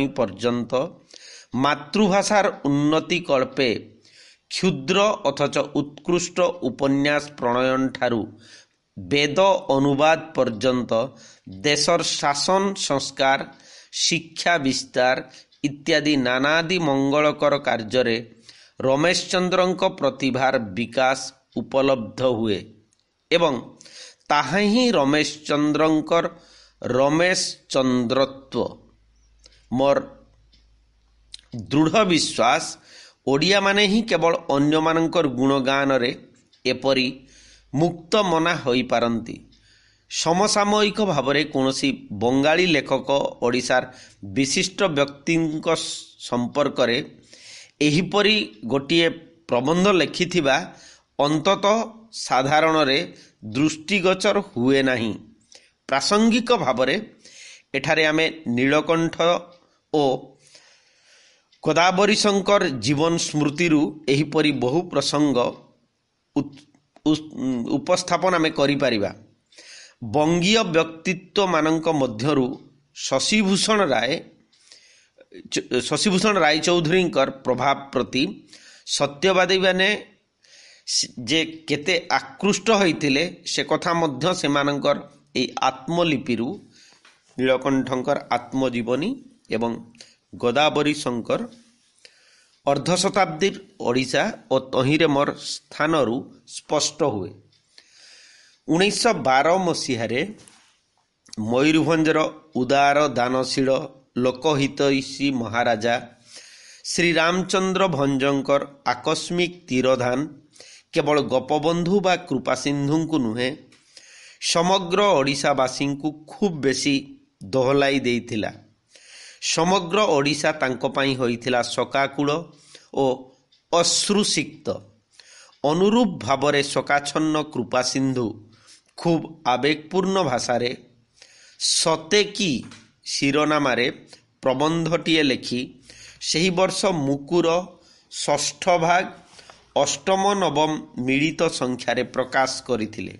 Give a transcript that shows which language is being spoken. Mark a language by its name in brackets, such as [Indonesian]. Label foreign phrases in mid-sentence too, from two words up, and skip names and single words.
[Odia] ପର୍ଯ୍ୟନ୍ତ, ମାତୃଭାଷାର ଉନ୍ନତି କଳ୍ପେ କ୍ଷୁଦ୍ର ଅଥଚ ଉତ୍କୃଷ୍ଟ ଉପନ୍ୟାସ ପ୍ରଣୟନ ଠାରୁ ବେଦ ଅନୁବାଦ ପର୍ଯ୍ୟନ୍ତ ଦେଶର ଶାସନ ସଂସ୍କାର, ଶିକ୍ଷା ବିସ୍ତାର ଇତ୍ୟାଦି ନାନାଦି ମଙ୍ଗଳକର କାର୍ଯ୍ୟରେ ରମେଶ ଚନ୍ଦ୍ରଙ୍କ ପ୍ରତିଭାର ବିକାଶ ଉପଲବ୍ଧ ହୁଏ ଏବଂ ତାହା ହିଁ ରମେଶ ଚନ୍ଦ୍ରଙ୍କର ରମେଶ ଚନ୍ଦ୍ରତ୍ୱ ମୋର ଦୃଢ଼ ବିଶ୍ୱାସ ଓଡ଼ିଆ ମାନେ ହିଁ କେବଳ ଅନ୍ୟ ମାନଙ୍କର ଗୁଣଗାନ ରେ ଏପରି ମୁକ୍ତ ମନା ହୋଇ ପାରନ୍ତି। ସମସାମୟିକ ଭାବରେ କୌଣସି ବଙ୍ଗାଳୀ ଲେଖକ ଓଡ଼ିଶାର ବିଶିଷ୍ଟ ବ୍ୟକ୍ତି ସମ୍ପର୍କ ରେ ଏହିପରି ଗୋଟିଏ ପ୍ରବନ୍ଧ ଲେଖିଥିବା ଅନ୍ତତଃ ସାଧାରଣ ରେ ଦୃଷ୍ଟିଗୋଚର ହୁଏ ନାହିଁ। ପ୍ରାସଙ୍ଗିକ ଭାବରେ ଏଠାରେ ଆମେ ନୀଳକଣ୍ଠ ଓ ଗୋଦାବରୀଶ ଙ୍କ ଜୀବନ ସ୍ମୃତିରୁ ଏହିପରି ବହୁ ପ୍ରସଙ୍ଗ ଉପସ୍ଥାପନ ଆମେ କରି ପାରିବା। ବଙ୍ଗୀୟ ବ୍ୟକ୍ତିତ୍ୱ ମାନଙ୍କ ମଧ୍ୟରୁ ଶଶିଭୂଷଣ ରାୟ ଚୌଧୁରୀ ପ୍ରଭାବ ପ୍ରତି ସତ୍ୟବାଦୀ ମାନେ ଯେ କେତେ ଆକୃଷ୍ଟ ହୋଇଥିଲେ ସେ କଥା ମଧ୍ୟ ସେମାନଙ୍କର ଏ ଆତ୍ମଲିପିରୁ ନୀଳକଣ୍ଠଙ୍କର ଆତ୍ମଜୀବନୀ ଏବଂ ଗୋଦାବରୀଶ ଙ୍କ ଅର୍ଦ୍ଧଶତାବ୍ଦୀ ଓଡ଼ିଶା ଓ ତହିଁରେ ମୋର ସ୍ଥାନରୁ ସ୍ପଷ୍ଟ ହୁଏ। 1912 ମସିହାରେ ମୟୂରଭଞ୍ଜର ଉଦାର ଦାନଶୀଳ ଲୋକହିତୈଷୀ ମହାରାଜା ଶ୍ରୀ ରାମଚନ୍ଦ୍ର ଭଞ୍ଜଙ୍କର ଆକସ୍ମିକ ତିରୋଧାନ କେବଳ ଗୋପବନ୍ଧୁ ବା କୃପାସିନ୍ଧୁ କୁ ନୁହେଁ ସମଗ୍ର ଓଡ଼ିଶାବାସୀ କୁ ଖୁବ ବେଶି ଦୋହଲାଇ ଦେଇଥିଲା। ସମଗ୍ର ଓଡ଼ିଶା ତାଙ୍କୁ ପାଇଁ ହୋଇଥିଲା ଶୋକାକୁଳ ଓ ଅଶ୍ରୁସିକ୍ତ। ଅନୁରୂପ ଭାବରେ ଶୋକାଚ୍ଛନ୍ନ କୃପାସିନ୍ଧୁ ଖୁବ ଆବେଗପୂର୍ଣ୍ଣ ଭାଷାରେ ସତେ କି ଶିରୋନାମାରେ ପ୍ରବନ୍ଧଟିଏ ଲେଖି ସେହି ବର୍ଷ ମୁକୁର ଷଷ୍ଠ ଭାଗ ଅଷ୍ଟମ ନବମ ମିଳିତ ସଂଖ୍ୟାରେ ପ୍ରକାଶ କରିଥିଲେ।